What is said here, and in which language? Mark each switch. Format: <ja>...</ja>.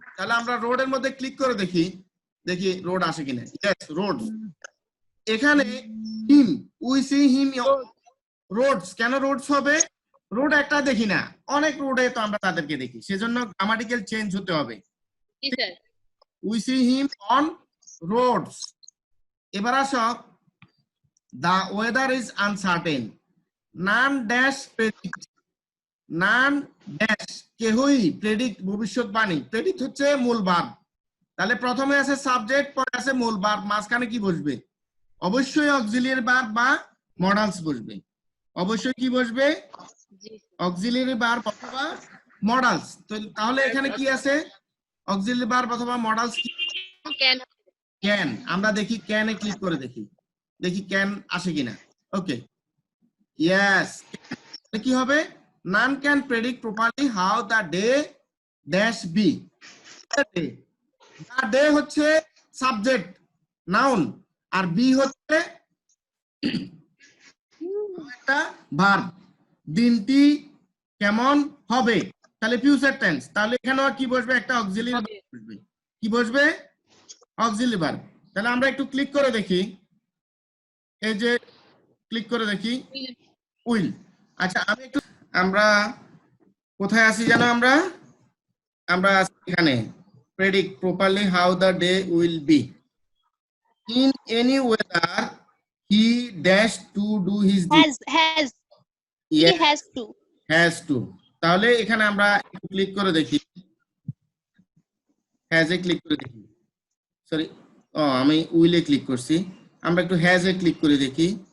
<bn>তাহলে আমরা রোডের মধ্যে ক্লিক করে দেখি, দেখি রোড আসে কিনা। Yes, road. এখানে</bn> <en>Him, we see him roads.</en> <bn>কেন রোডস হবে? রোড একটা দেখি না, অনেক রোডে তো আমরা তাদেরকে দেখি, সেজন্য গ্রামাটিক্যাল চেঞ্জ হতে হবে। জি sir.</bn> <en>We see him on roads.</en> <bn>এবার আসো,</bn> <en>the weather is uncertain. None dash predict, none dash</en> <bn>কেহই প্রেডিক্ট ভবিষ্যৎবাণী। প্রেডিক্ট হচ্ছে মূল ভার্ব। তাহলে প্রথমে আছে সাবজেক্ট, পরে আছে মূল ভার্ব, মাঝখানে কি বসবে? অবশ্যই অক্সিলিয়ারি ভার্ব বা মডালস বসবে। অবশ্যই কি বসবে? জি অক্সিলিয়ারি ভার্ব অথবা মডালস। তাহলে এখানে কি আছে? অক্সিলিয়ারি ভার্ব অথবা মডালস।</bn> <en>Can.</en> <bn>ক্যান, আমরা দেখি ক্যানে ক্লিক করে দেখি, দেখি ক্যান আসে কিনা। ওকে, ইয়েস। কি হবে?</bn> <en>none can predict properly how the day dash be.</en> <bn>the day হচ্ছে সাবজেক্ট, নাউন, আর বি হচ্ছে একটা ভার্ব। দিনটি কেমন হবে, তাহলে ফিউচার টেন্স। তাহলে এখানেও কি বসবে? একটা অক্সিলিয়ারি ভার্ব বসবে। কি বসবে? Auxiliary verb. তাহলে আমরা একটু ক্লিক করে দেখি, এই যে ক্লিক করে দেখি উইল। আচ্ছা, আমি একটু, আমরা কোথায় আছি জানো? আমরা আছি এখানে,</bn> <en>predict properly how the day will be. In any weather he dash to do his duty. has he Yes, has to।</en> <bn>তাহলে এখানে আমরা একটু ক্লিক করে দেখি, হ্যাজ এ ক্লিক করে দেখি, সরি আমি উইলে ক্লিক করছি, আমরা একটু হ্যাজ এ ক্লিক করে দেখি।</bn>